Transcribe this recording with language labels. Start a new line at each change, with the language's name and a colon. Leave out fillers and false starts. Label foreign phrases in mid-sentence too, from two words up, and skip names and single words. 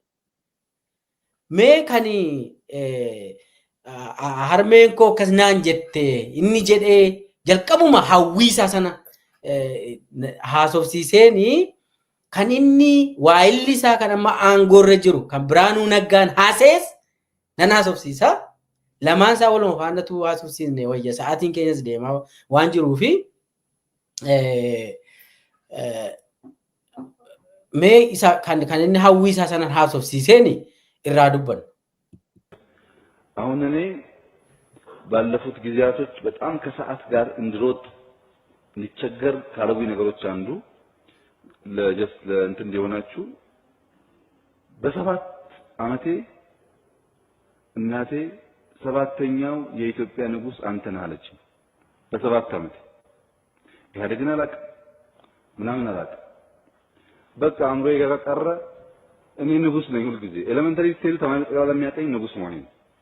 Oromo: Mee kani harmeen koo akkas naan jette inni jedhee jalqabuma hawwiisaa sana haasofsiiseeni kan inni waa'illi isaa kan amma aangoorra jiru kan Biraanuu Naggaan haasees nan haasofsiisa. Lamaan isaa waluma faanatu haasofsiisne wayya sa'aatiin keenyas deemaa waan jiruufi mee isa kan inni hawwiisaa sana haasofsiiseeni irraa dubban.
Amharic: አሁን እኔ ባለፉት ጊዜያቶች በጣም ከሰዓት ጋር እንድሮጥ እንዲቸገር ካረጉኝ ነገሮች አንዱ ለእንትን እንዲሆናችሁ በሰባት ዓመቴ እናቴ ሰባተኛው የኢትዮጵያ ንጉስ አንተ ነህ አለች። በሰባት ዓመቴ ኢህአዴግን አላውቅም ምናምን አላውቅም። በቃ አምሮዬ ጋር ቀረ። እኔ ንጉስ ነኝ ሁሉ ጊዜ ኤሌመንተሪ ስቴል ተማሪ ጠቅላላ የሚያቀኝ ንጉስ መሆኔ ነው